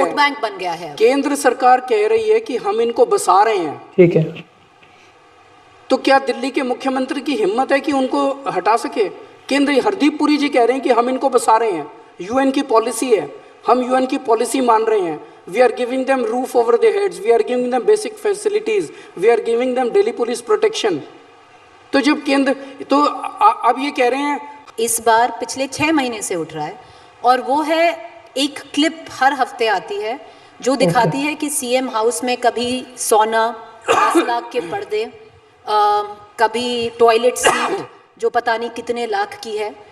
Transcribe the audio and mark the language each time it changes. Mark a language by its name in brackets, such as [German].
[Hindi] Vote bank बन गया है। केंद्र सरकार कह रही है कि हम इनको बसा रहे हैं, ठीक है, तो क्या दिल्ली के मुख्यमंत्री की हिम्मत है कि उनको हटा सके? केंद्र, हरदीप पुरी जी कह रहे हैं कि हम इनको बसा रहे हैं, UN की पॉलिसी है, हम UN की पॉलिसी मान रहे हैं। [English] We are giving them roof over their heads. We are giving them basic facilities. We are giving them Delhi police protection. [Hindi] तो जब केंद्र, तो अब ये कह रहे हैं, इस बार पिछले 6 महीने से उठ रहा है, और वो है एक क्लिप हर हफ्ते आती है जो दिखाती है कि CM हाउस में कभी सोना, 10 लाख के पर्दे, कभी टॉयलेट सीट जो पता नहीं कितने लाख की है।